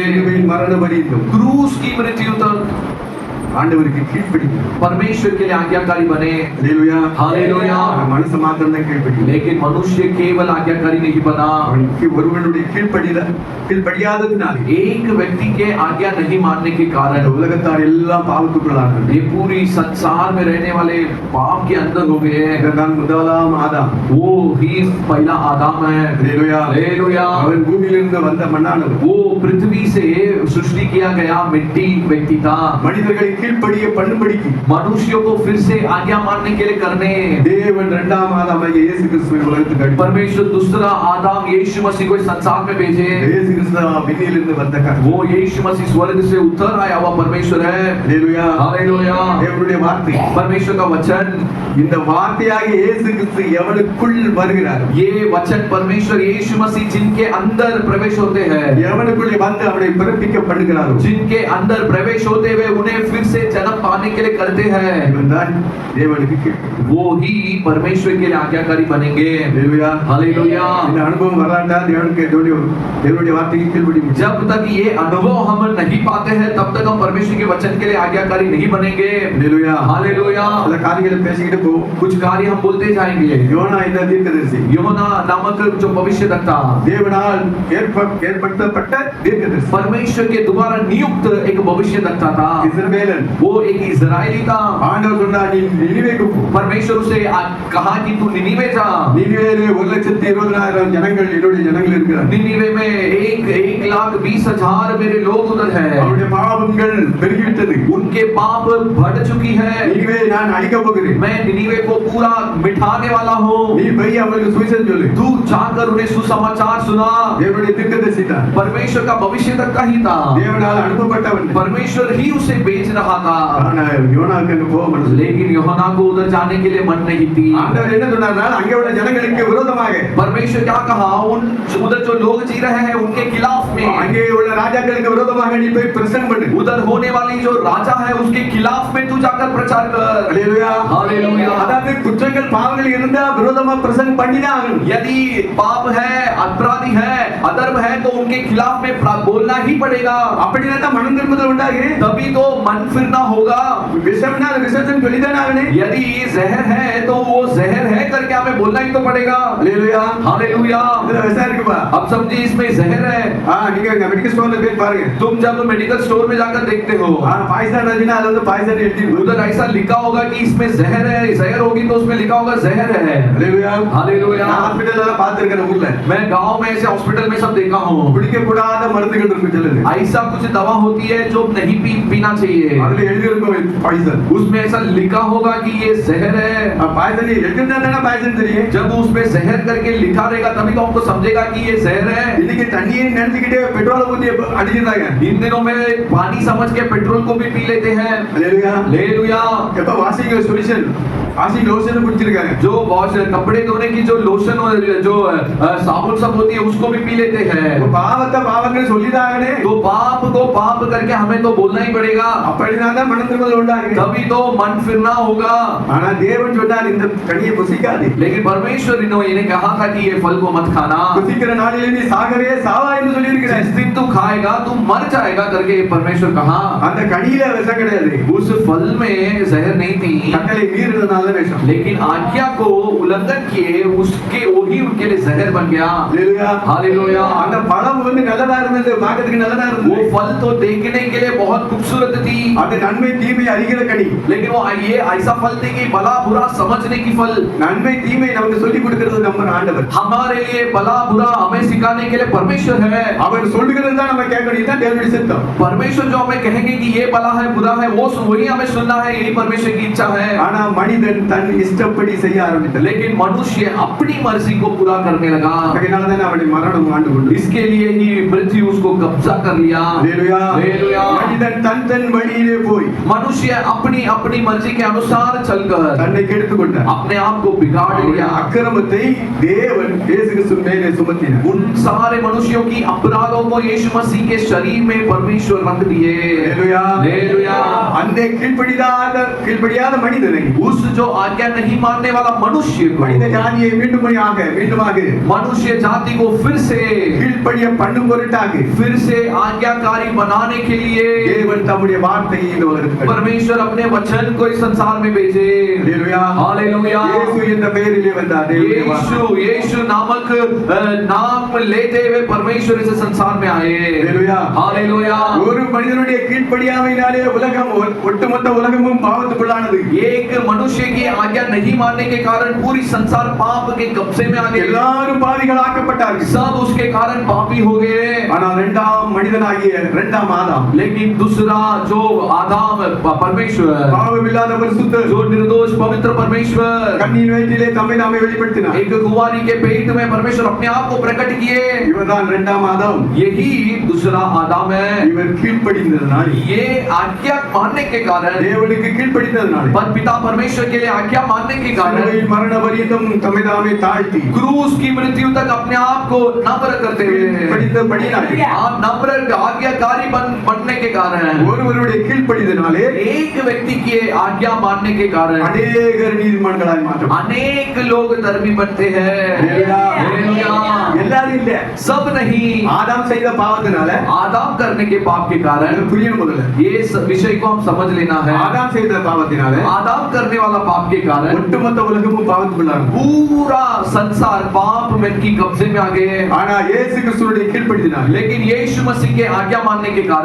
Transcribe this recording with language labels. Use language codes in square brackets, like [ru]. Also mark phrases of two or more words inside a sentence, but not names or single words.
[ta] சிலுவையின் மரண பரியந்தம் [hi] क्रूस की मृत्यु तक [ta] ஆண்டவருக்கு கீழ்ப்படிந்தார். [hi] परमेश्वर के लिए आज्ञाकारी बने। [ta] ஹல்லேலூயா. [hi] हालेलुया। [ta] மனசு மாத்திரம் தான் கீழ்ப்படியும். [hi] लेकिन मनुष्य केवल आज्ञाकारी नहीं बना। [ta] அவனுக்கு ஒருவனுடைய கீழ்ப்படியாததினாலே [hi] एक व्यक्ति के आज्ञा नहीं मानने के कारण [ta] உலகத்தார் எல்லாம் பாவத்துக்குள்ளானார்கள். [hi] ये पूरी संसार में रहने वाले पाप के अंदर हो गए हैं। [ta] இதுதான் முதலாம் ஆதாம். [hi] वो ही पहला आदम है। [ta] ஹல்லேலூயா. [hi] हालेलुया। [ta] அவன் பூமியிலிருந்து வந்த மண்ணானவன். [hi] वो पृथ्वी से सृष्टि किया गया मिट्टी व्यक्ति था। [ta] மனிதர்களை கீழ்ப்படிய பண்ணும்படிக்கு [hi] मनुष्यों को फिर से आज्ञा मानने के लिए करने [ta] தேவன் இரண்டாம் ஆதாமாகிய இயேசு கிறிஸ்துவை உலகத்துக்கு அனுப்பினார். [hi] परमेश्वर दूसरा आदम यीशु मसीह को इस संसार में भेजे। [ta] இயேசு கிறிஸ்து விண்ணிலிருந்து வந்த [hi] वो यीशु मसीह स्वर्ग से उतर आया हुआ परमेश्वर है। [ta] ஹல்லேலூயா. [hi] हालेलुया। [ta] தேவனுடைய வார்த்தை. [hi] परमेश्वर का वचन, [ta] இந்த வார்த்தையாகிய இயேசு கிறிஸ்து எவனுக்குள் வருகிறார், [hi] ये वचन परमेश्वर यीशु मसीह जिनके अंदर प्रवेश होते हैं, [ta] எவனுக்குள்ளே வந்து அவனை பிறப்பிக்க பண்ணுகிறாரோ, [hi] जिनके अंदर प्रवेश होते हुए उन्हें फिर से जन्म पाने के लिए करते हैं, [ta] இவன் தான் தேவனுக்கு கீழ்ப்படிகிறான். [hi] वो ही परमेश्वर के लिए आज्ञाकारी बनेंगे। [ta] ஹல்லேலூயா. [hi] हालेलुया। [ta] இந்த அனுபவம் வராட்டா தேவனுடைய வார்த்தைக்கு கீழ்ப்படிய முடியாது. [hi] जब तक ये अनुभव हम नहीं पाते हैं तब तक हम परमेश्वर के वचन के लिए आज्ञाकारी नहीं बनेंगे। [ta] ஹல்லேலூயா. [hi] हालेलुया। [ta] சில காரியங்களை பேசிக்கிட்டு போ. [hi] कुछ कार्य हम बोलते जाएंगे। [ta] யோனா இந்த தீர்க்கதரிசி [hi] யோனா नामक जो भविष्यद्वक्ता [ta] தேவனால் ஏற்படுத்தப்பட்ட தீர்க்கதரிசி, [hi] परमेश्वर के द्वारा नियुक्त एक भविष्यद्वक्ता था। [ta] இஸ்ரவேலன். [hi] वो एक इजरायली था। [ta] ஆண்டவர் சொன்னார், நீ நினிவேக்கு போ. [hi] परमेश्वर उसे कहा कि तू निनीवे जा। [ta] நினிவேலே 1,20,000 ஜனங்கள் என்னுடைய ஜனங்கள் இருக்கிறார்கள். [hi] निनीवे में 1,20,000 मेरे लोग उधर है। [ta] அவருடைய பாவங்கள் பெருகிவிட்டது. [hi] उनके पाप बढ़ चुकी है। [ta] நினிவே நான் அழிக்க போகிறேன். [hi] मैं निनीवे को पूरा मिटाने वाला हूँ। [ta] நீ போய் அவங்களுக்கு சுவிசேஷம் சொல்லு. [hi] तू जाकर उन्हें सुसमाचार सुना। [ta] தேவனுடைய தீர்க்கதரிசி தான். [hi] परमेश्वर का भविष्यद्वक्ता ही था। [ta] தேவனால் அனுப்பப்பட்டவன். [hi] परमेश्वर ही उसे भेज रहा था। [ta] ஆனா யோனாவுக்கு அங்க போக மனசு இல்லை. [hi] लेकिन यूहन्ना को उधर जाने के लिए मन नहीं थी। [ta] ஆண்டவர் என்ன சொன்னார்னா, அங்கே உள்ள ஜனங்களுக்கு விரோதமாக, [hi] परमेश्वर क्या कहा, उधर जो लोग जी रहे हैं उनके खिलाफ में, [ta] அங்கே உள்ள ராஜாக்களுக்கு விரோதமாக நீ போய் பிரசங்கம் பண்ணு. [hi] उधर कल होने वाली जो राजा है उसके खिलाफ में तू जाकर प्रचार कर। [ta] அல்லேலூயா. [hi] हालेलुया। [ta] அதாவது குற்றங்கள் பாவங்கள் இருந்தா விரோதமா பிரசங்கம் பண்ணிதான் ஆகணும். [hi] यदि पाप है, अपराधी है, अधर्म है तो उनके खिलाफ में बोलना ही पड़ेगा। [ta] அப்படினா தான் மனம் திரும்புதல் உண்டாகு. [hi] तभी तो मन फिरना होगा। [ta] விஷம்னா அது விஷத்தை சொல்லிதான் ஆகணும். [hi] यदि जहर है तो वो जहर है करके हमें बोलना ही तो पड़ेगा। [ta] அல்லேலூயா. [hi] हालेलुया। [ta] இதுல விஷம் இருக்குப்பா. [hi] अब समझिए इसमें जहर है। [ta] நீங்க [en] medical store [ta] போய் பாருங்க. [hi] तुम जब [en] medical store [hi] में जाकर देखते हो, [ta] பாய்சன் ரஜினா அது வந்து பாய்சன் எழுதி [hi] उधर ऐसा लिखा होगा कि इसमें जहर है, जहर होगी तो उसमें लिखा होगा जहर है। [ta] அல்லேலூயா. [hi] हालेलुया। [ta] நான் ஹாஸ்பிடல்ல பார்த்திருக்கேன் ஊர்ல. [hi] मैं गांव में ऐसे हॉस्पिटल में सब देखा हूँ। [ta] குடிக்க கூடாத மருந்துகள் இருக்கு சொல்லுது. [hi] ऐसा कुछ दवा होती है जो नहीं पीना चाहिए। [ta] அதுல எழுதி இருக்கும் பாய்சன். [hi] उसमें ऐसा लिखा होगा कि ये जहर है। [ta] பாய்சன் எழுதினா தான பாய்சன் தெரியும். [hi] जब उसमें जहर करके लिखा रहेगा तभी तो हमको समझेगा कि ये जहर है। [ta] இன்னைக்கு தண்ணியை நினைச்சுக்கிட்டே பெட்ரோலை ஊத்தி அடிச்சிருந்தாங்க. [hi] इन दिनों में पानी समझ के पेट्रोल को भी पी लेते हैं। [ta] அல்லேலூயா. [hi] हालेलुया। [ta] எப்ப [en] washing solution washing lotion [ta] குடிச்சிருக்காங்க. [hi] जो वॉश कपड़े धोने की जो लोशन और जो साबुन सब होती है उसको भी पी लेते हैं। [ta] பாவத்தை பாவங்கள் சொல்லிதாங்கனே. [hi] तो पाप को पाप करके हमें तो बोलना ही पड़ेगा। [ta] அப்படினா தான் மனம் திரும்புதல் உண்டாகு. [hi] तभी तो मन फिरना होगा। [ta] ஆனா தேவன் சொன்னார் இந்த கனியை புசிக்காதே. [hi] लेकिन परमेश्वर इन्हें कहा था कि ये फल को मत खाना। [ta] புசிக்கிற நாளிலே நீ சாகவே சாவா என்று சொல்லி இருக்கிறார். [hi] जिस दिन तू खाएगा तू मर जाएगा करके परमेश्वर कहा। [ta] அந்த கனியில விஷம் கிடையாது. [hi] उस फल में जहर नहीं थी, [ta] கட்டளை மீறினதால விஷம். [hi] लेकिन आज्ञा को उल्लंघन किए उसके वही उनके लिए जहर बन गया। [ta] அல்லேலூயா. [hi] हालेलुया। [ta] அந்த பழம் வந்து நல்லதா இருந்தது, பார்க்கிறதுக்கு நல்லதா [hi] वो [ta] இருந்தது. [hi] फल तो देखने के लिए बहुत खूबसूरत थी, [ta] அது நன்மை தீமை அறிகிற கனி. [hi] लेकिन वो ये ऐसा फल थी कि भला बुरा समझने की फल। [ta] நன்மை தீமை நமக்கு சொல்லி கொடுக்கிறது நம்ம ஆண்டவர். [hi] हमारे लिए भला बुरा हमें सिखाने के लिए परमेश्वर है। [ta] அவர் சொல்லுகிறது தான் நம்ம கேட்கணும். இதுதான் தேவனுடைய சித்தம். [hi] परमेश्वर जो हमें कहेंगे कि ये भला है बुरा है वो वही हमें सुनना है, यही परमेश्वर की इच्छा है। [ta] ஆனா மனிதன் தன் இஷ்டப்படி செய்ய ஆரம்பித்தான். [hi] लेकिन मनुष्य अपनी मर्जी को पूरा करने लगा, [ta] அதனால தான் அவனுடைய மரணம் ஆண்டு கொண்டு. [hi] इसके लिए ही मृत्यु उसको कब्जा कर लिया। [ta] அல்லேலூயா. [hi] हालेलुया। [ta] மனிதன் தன் வழியிலே போய் [hi] मनुष्य अपनी अपनी मर्जी के अनुसार चलकर [ta] தன்னை கெடுத்துக் கொண்டார். [hi] अपने आप को बिगाड़ लिया। [ta] அக்கிரமத்தை தேவன் இயேசு கிறிஸ்து மேலே சுமத்தினார். [hi] उन सारे मनुष्यों की अपराधों को यीशु मसीह के शरीर में परमेश्वर रख दिए। [ta] அல்லேலூயா. [hi] हालेलुया। [ta] அந்த கீழ்ப்படியாத மனிதனை, [hi] उस जो आज्ञा नहीं मानने वाला मनुष्य [ta] மனித [hi] को, [ta] ஜாதியை மீண்டுமாக [hi] मनुष्य जाति को फिर से [ta] கீழ்ப்படிய பண்ணும் பொருட்டாக [hi] आज्ञाकारी बनाने के लिए [ta] தேவன் தம்முடைய வார்த்தையை இந்த உலகத்துக்கு [hi] परमेश्वर अपने वचन को इस संसार में भेजे। [ta] அல்லேலூயா. [hi] हालेलुया। [ta] இயேசு என்ற பெயரிலே வந்தார். தேவனுடைய வார்த்தை. [hi] यीशु नामक नाम लेते हुए परमेश्वर इस संसार में आए। [ta] அல்லேலூயா. [hi] हालेलुया। [ta] ஒரு மனிதனுடைய கீழ்ப்படியாமையினாலே உலகம் ஒட்டுமொத்த உலகமும் பாவத்துக்குள்ளானது. [hi] एक मनुष्य की आज्ञा नहीं मानने के कारण पूरी संसार पाप के कब्जे में आ गए। [ta] எல்லாரும் பாவிகளாக்கப்பட்டார்கள். [hi] सब उसके कारण पापी हो गए। [ta] ஆனால் இரண்டாம் மனிதனாகிய இரண்டாம் ஆதாம், [hi] लेकिन दूसरा जो आदम परमेश्वर, [ta] பாவமில்லாத பரிசுத்தர், [hi] जो निर्दोष पवित्र परमेश्वर, [ta] கண்ணின் வயிற்றிலே தம்மை நாமே வெளிப்படுத்தினார். [hi] एक कुंवारी के पेट में परमेश्वर अपने आप को प्रकट किए। [ta] இவர்தான் இரண்டாம் ஆதாம். [hi] यही दूसरा आदम है। [ta] இவர் கீழ்ப்படிந்ததனால், [hi] ये आज्ञा मानने के कारण, [ta] தேவனுக்கு கீழ்ப்படிந்ததனால், [hi] पिता परमेश्वर के लिए आज्ञा मानने के कारण [ta] சிலுவையில் மரண பரியந்தம் தம்மை நாமே தாழ்த்தி [hi] क्रूस की मृत्यु तक अपने आप को नम्र करते हुए, [ta] படித்தபடினாலே, [hi] आप नम्र आज्ञाकारी बनने के कारण, [ta] ஒருவருடைய கீழ்ப்படிதனாலே [hi] एक व्यक्ति की आज्ञा मानने के कारण [ta] அநேகர் நீதிமான்களாய் மாற்றம். [hi] अनेक लोग धर्मी बनते हैं। हालेलुया। [ta] எல்லாரும் இல்ல. [hi] सब नहीं, [ta] ஆதாம் செய்த பாவத்தினால [hi] आदम करने के पाप के कारण, [ta] புரியணும் முதல்ல. [hi] ये विषय को हम समझ लेना है। [ta] ஆதாம் செய்த பாவத்தினால [hi] आदम करने वाला पाप के कारण [ta] ஒட்டுமொத்த உலகமும் பாவத்துக்குள்ளானது. [hi] पूरा संसार पाप में की कब्जे में आ गए। [ta] ஆனா இயேசு கிறிஸ்துவினுடைய கீழ்ப்படிதனால [hi] लेकिन यीशु मसीह के आज्ञा मानने के कारण